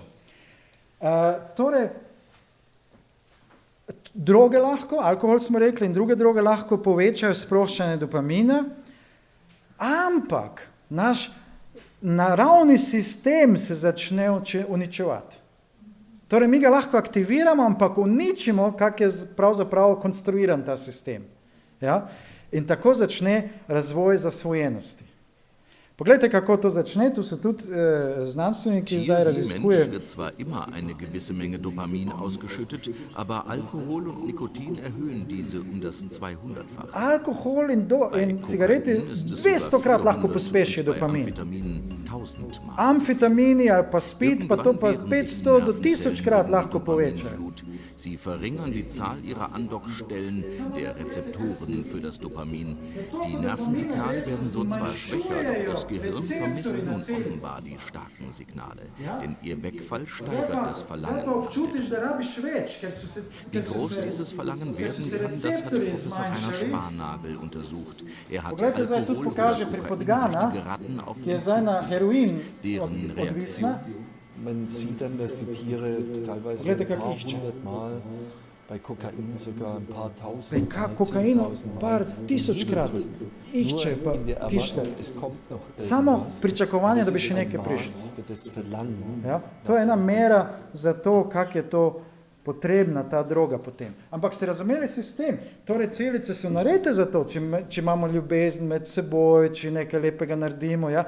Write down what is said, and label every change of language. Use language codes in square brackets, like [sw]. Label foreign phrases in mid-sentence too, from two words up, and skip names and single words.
[sl] Torej, droge lahko, alkohol smo rekli, in druge droge lahko povečajo sproščanje dopamina, ampak naš naravni sistem se začne uničevati. Torej, mi ga lahko aktiviramo, ampak uničimo, kak je pravzaprav konstruiran ta sistem. Ja? In tako začne razvoj zasvojenosti. Poglejte, kako to začne, tu so tudi znanstveniki zdaj raziskujejo. [de] Mensch wird zwar immer eine gewisse Menge Dopamin ausgeschüttet, aber Alkohol und Nikotin erhöhen diese um das 200-fache. [sl] Alkohol in cigareti 200-krat lahko pospešijo dopamin. Amfetamini ali pa spid, pa to pa 500 do 1000-krat lahko povečajo. [de] Sie verringern die Zahl ihrer Andockstellen, der Rezeptoren für das Dopamin. Die Nervensignale werden so zwar schwächer, doch das Gehirn vermisst nun offenbar die starken Signale, denn ihr Wegfall steigert das Verlangen. Wie groß dieses Verlangen werden kann, das hat Professor Heiner Sparnagel untersucht. Er hat Alkohol oder kokainsüchtige Ratten auf den Zug gesetzt, deren Reaktion... Man sieht dann, dass die Tiere teilweise ein paar hundert Mal, bei Kokain sogar ein paar tausend, [sl] par tisočkrat išče, pa tišče. Samo pričakovanje, da bi še nekaj prišlo. Ja? To je ena mera za to, kak je to potrebna ta droga potem. Ampak ste razumeli sistem? Torej, celice so narejene za to, če imamo ljubezen med seboj, če nekaj lepega naredimo, ja?